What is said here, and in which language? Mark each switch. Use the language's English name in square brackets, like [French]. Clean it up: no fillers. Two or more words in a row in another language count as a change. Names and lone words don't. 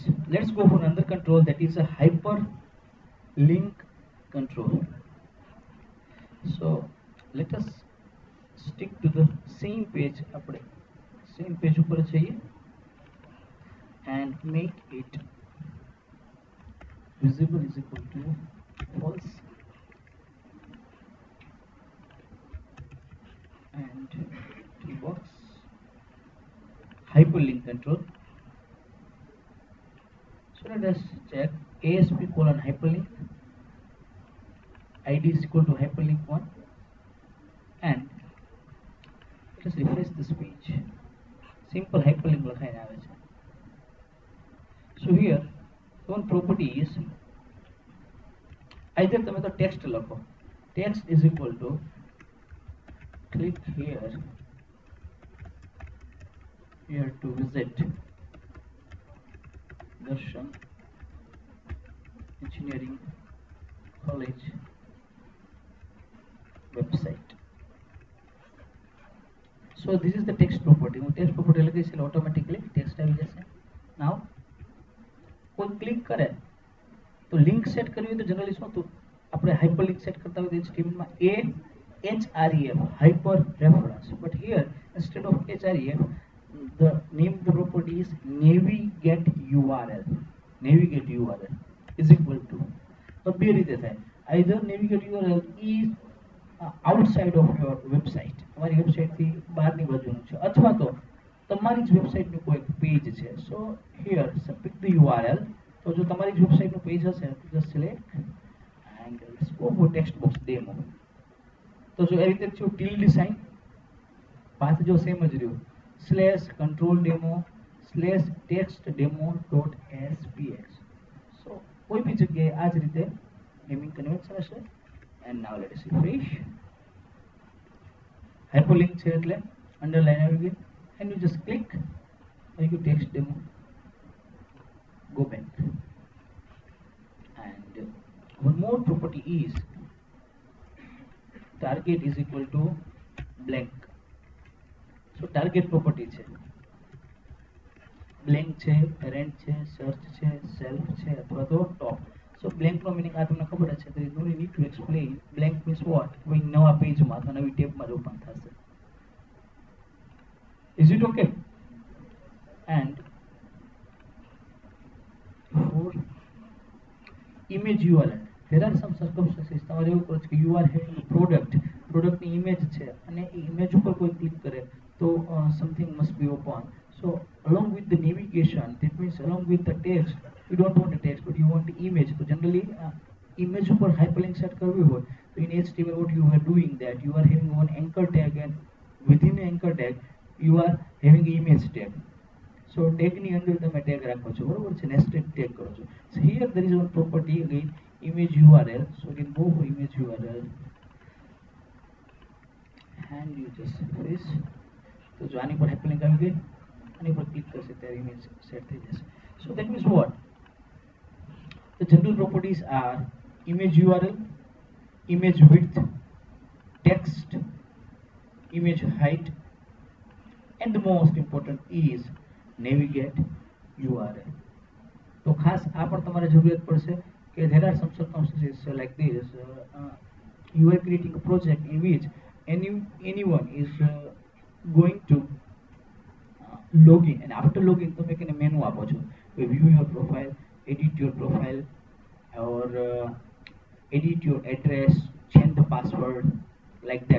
[English] Let's go for another control, that is a hyperlink control. So let us stick to the same page, [Gujarati] આપણે same page ઉપર જઈએ [English] and make it visible is equal to false and box hyperlink control. So let us check ASP colon hyperlink ID is equal to hyperlink 1 and let us refresh this page. Simple hyperlink [Gujarati] લખાઈને આવે છે. [English] So here one property is either [Gujarati] તમે તો text લખો, [English] text is equal to click here to visit Darshan Engineering College website. So this is the text property. [Gujarati] હું [English] text property [Gujarati] લખીશ એટલે [English] automatically text [Gujarati] આવી જશે. Now કોઈ ક્લિક કરે તો [English] link set [Gujarati] કરવી હોય તો જનરલી શું તો આપણે [English] hyperlink set [Gujarati] કરતા હોય તો HTML માં [English] href hyper reference, but here instead of href the name of the property is navigate URL. Navigate URL is equal to, [Gujarati] તો બે રીતે થાય, [English] either navigate URL is outside of your website, [Gujarati] તમારી વેબસાઇટ થી બહારની બાજુનું છે, અથવા તો તમારી જ વેબસાઇટનું કોઈ પેજ છે. [English] So here pick the URL. [Gujarati] તો જો તમારી જ વેબસાઇટનું પેજ હશે તો [English] just select and let's go for text box demo. [Gujarati] તો જો એ રીતે જો [English] tilde sign [Gujarati] પાછળ જો સેમ જ રહ્યું [English] /control demo /text demo.spx. [Gujarati] so કોઈ બી જગ્યાએ આ જ રીતે [English] naming convention [Gujarati] હશે. [English] and now let us refresh. hyperlink [Gujarati] છે એટલે અંડરલાઈન આવી ગઈ [English] and you just click and you text demo, go back. and one more property is target is equal to blank. so target property [Gujarati] છે blank છે, parent છે, search છે, self છે અથવા તો top. so blank નો મીનિંગ આ તમને ખબર છે, [English] there is no need to explain. blank means what, [Gujarati] કોઈ નવા પેજમાં અથવા નવી ટેબમાં ઓપન થશે. [English] is it okay? and for image URL there are some circumstances. [Gujarati] તમારે એવું કરો કે [English] you are having a [Gujarati] પ્રોડક્ટની ઇમેજ છે અને એ ઇમેજ ઉપર કોઈ ક્લિક કરે તો [English] something must be open. so along with the navigation, that means along with the text, you don't want the text but you want the image. so generally image ઉપર hyperlink set [Gujarati] કરવી હોય તો [English] in HTML what you are doing, that you are having one anchor tag and within the anchor tag you are having image tag. [Gujarati] so tag ની અંદર તમે tag રાખો છો, બરોબર છે, [English] nested tag [Gujarati] કરો છો. [English] so here there is one property again, image URL. so you can go for image URL and you just refresh. [Gujarati] તો જો આની પર hyperlink આવી ગઈ, આની પર ક્લિક કરશે ત્યારે ઇમેજ સેટ થઈ જશે. [English] so that means what, the general properties are image URL, image width, text, image height, and the most important is navigate URL. [Gujarati] તો ખાસ આ પણ તમારે જરૂરિયાત પડશે કે [English] Okay, there are some circumstances like this. You are creating a project in which anyone is going to log in, and after login [Gujarati] તમે એને મેનુ આપો છો, [English] view your profile, edit your profile, or edit your address, change the password, like that.